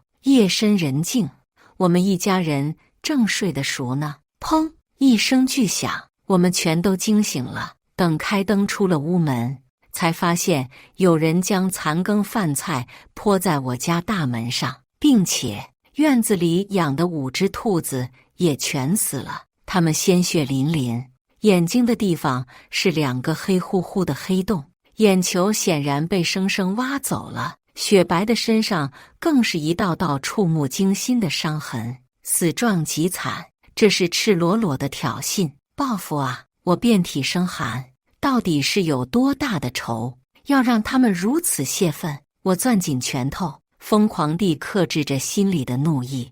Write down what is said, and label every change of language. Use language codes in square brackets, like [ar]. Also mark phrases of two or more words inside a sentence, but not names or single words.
[zh] 夜深人靜，我們一家人正睡得熟呢，砰一聲巨響，我們全都驚醒了。等開燈出了屋門，才發現有人將殘羹飯菜潑在我家大門上。並且院子裡養的5隻兔子也全死了，它們鮮血淋淋，眼睛的地方是2個黑乎乎的黑洞，眼球顯然被生生挖走了，雪白的身上更是一道道觸目驚心的傷痕，死狀極慘。這是赤裸裸的挑釁報復啊！我遍體生寒，到底是有多大的仇，要讓他們如此洩憤？我攥緊拳頭，瘋狂地克制着心裡的怒意。